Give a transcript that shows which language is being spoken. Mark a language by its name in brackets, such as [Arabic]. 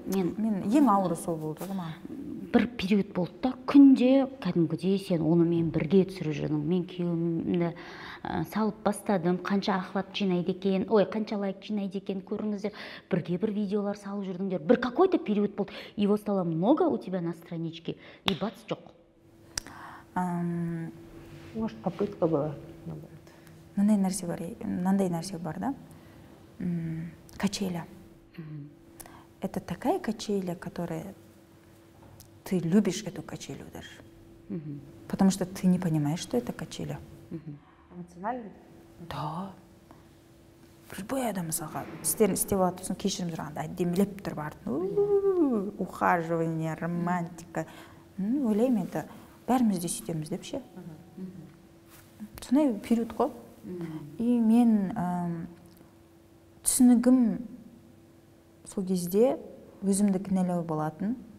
[Kazakh] мен ең ауыры сол болды ғой маған. Бір период болды да, күнде кәдімгідей сен онымен бірге түсіріп жүрдің. Мен күйеуімді салып бастадым, қанша охват жинайды екен, қанша лайк жинайды екен, көріңіздер, бірге бір видеолар салып жүрдіңдер. Бір какой-то период болды. [Russian] Его стало много у тебя на страничке, и бац, жоқ. Может, попытка была. [Kazakh] Мынандай нәрсе бар да. Качеля. [Russian] Это такая качеля, которая ты любишь эту качелю даже. Потому что ты не понимаешь, что это качеля. Эмоционально? Да. [Kazakh] Любой адам мысалға істерін істеп алады, сосын кешірім сұрағанда әдемілеп тұрып артын ухаживание, романтика. Ойлаймын, это бәріміз де сөйтеміз деп ше. Сондай период қой. И мен түсінігім сол кезде өзімді кінәлау болатын.